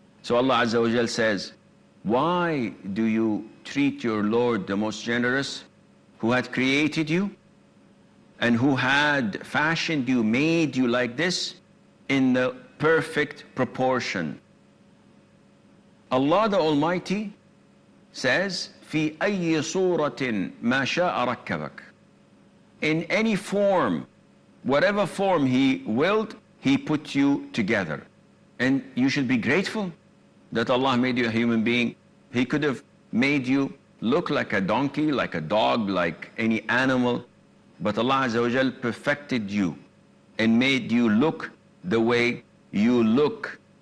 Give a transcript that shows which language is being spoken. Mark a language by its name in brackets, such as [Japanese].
[English] So Allah Azza wa Jal says, why do you treat your Lord, the most generous, who had created you and who had fashioned you, made you like this in the perfect proportion? Allah the Almighty says, [Arabic] في أي صورة ما شاء ركبك. [English] In any form, whatever form He willed, He put you together. And you should be grateful that Allah made you a human being. He could have made you look like a donkey, like a dog, like any animal, but Allah Azza wa Jal perfected you and made you look the way you look.